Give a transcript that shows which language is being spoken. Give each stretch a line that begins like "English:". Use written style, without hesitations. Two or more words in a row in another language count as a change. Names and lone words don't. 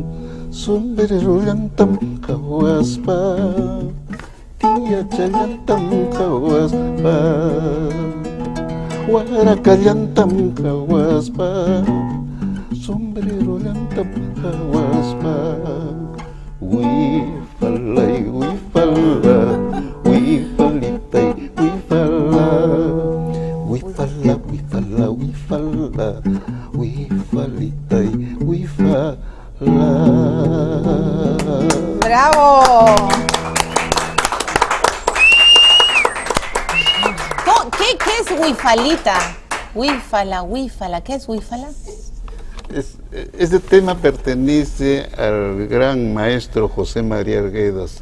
Quechua: Sombrero llantam kawaspa, tiyacha llantam kawaspa, waraka llantam kawaspa, sombrero llantam kawaspa. Wifalay, wifala, wifalitay, wifala, wifala, wifala, wifala, wifalitay, wifala.
Spanish: ¡Bravo! ¿Qué es huifalita? Huifala, ¿qué es huifala? Este tema pertenece al gran maestro José María Arguedas.